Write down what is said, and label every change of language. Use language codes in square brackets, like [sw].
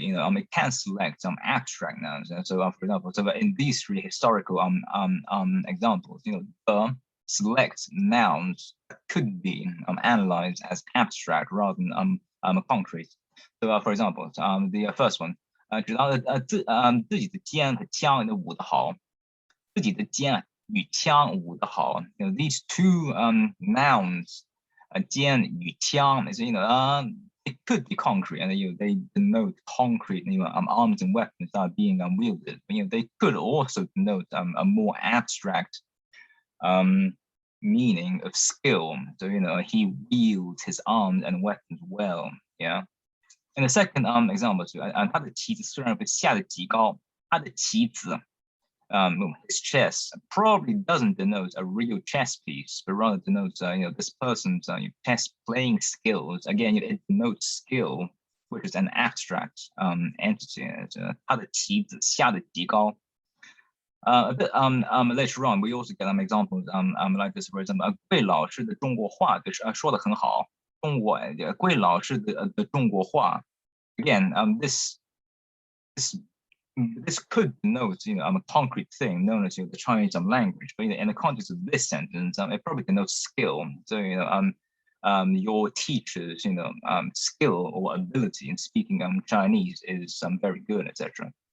[en] It can select some abstract nouns. And so, for example, so in these three historical examples, the select nouns that could be analyzed as abstract rather than concrete. So, for example, the first one. [zh] 知道自己的肩和枪舞得好，自己的肩与枪舞得好。 [en] These two nouns, [zh] 肩与枪, [en] is it could be concrete, and they denote concrete arms and weapons that are being wielded. But, they could also denote a more abstract meaning of skill. So he wields his arms and weapons well. Yeah. And the second example [zh] 是他的棋子虽然被下得极高，他的棋子 [en] his chess probably doesn't denote a real chess piece, but rather denotes this person's chess playing skills. Again, it denotes skill, which is an abstract entity. [zh] 他的棋子下得极高。 [en] A bit later on, we also get examples like this. For example, [zh] 桂老师的中国话说得很好。桂老师的中国话 [en] again, this could denote a concrete thing known as the Chinese language, but in the context of this sentence, it probably denotes skill. So your teacher's skill or ability in speaking Chinese is very good, etc.